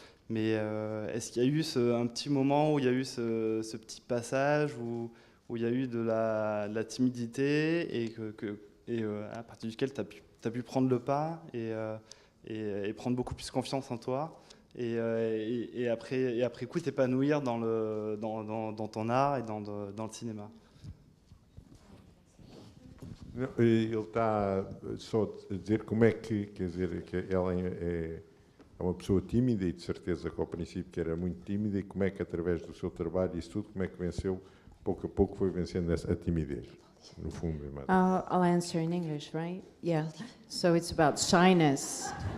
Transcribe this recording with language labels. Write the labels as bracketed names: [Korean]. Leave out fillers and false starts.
[French] Mais est-ce qu'il y a eu un petit moment où il y a eu ce petit passage où il y a eu de la timidité et à partir duquel tu as pu prendre le pas et prendre beaucoup plus confiance en toi et après coup t'épanouir dans ton art et dans le cinéma? [Portuguese] Ele está só a dizer como é que, quer dizer, que ela é uma pessoa tímida e de certeza que ao princípio que era muito tímida, e como é que através do seu trabalho e isso tudo, como é que venceu, pouco a pouco foi vencendo a timidez, no fundo. [English] I'll answer in English, right? Yeah. So it's about shyness.